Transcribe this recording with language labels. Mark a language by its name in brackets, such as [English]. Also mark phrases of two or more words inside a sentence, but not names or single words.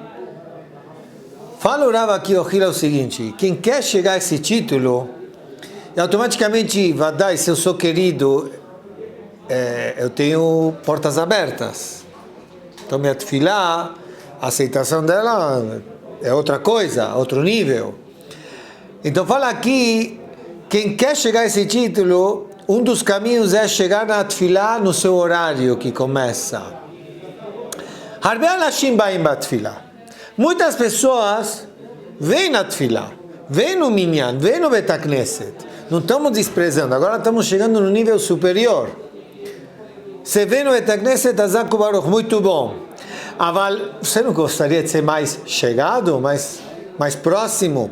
[Portuguese] Fala o Rav aqui, o seguinte, quem quer chegar a esse título, automaticamente, vadai, se eu sou querido, eu tenho portas abertas. Então, minha tefilá, a aceitação dela é outra coisa, outro nível. Então, fala aqui, quem quer chegar a esse título, um dos caminhos é chegar na tefilá no seu horário que começa. [Hebrew] הרבה אנשים באים בתפילה. [Portuguese] Muitas pessoas vêm na tefilá, vêm no minyan, vêm no Bet HaKnesset. Não estamos desprezando, agora estamos chegando no nível superior. Você vem no Bet HaKnesset, [Hebrew] חזק ברוך, [Portuguese] muito bom. Aval, você não gostaria de ser mais chegado, mais mais próximo.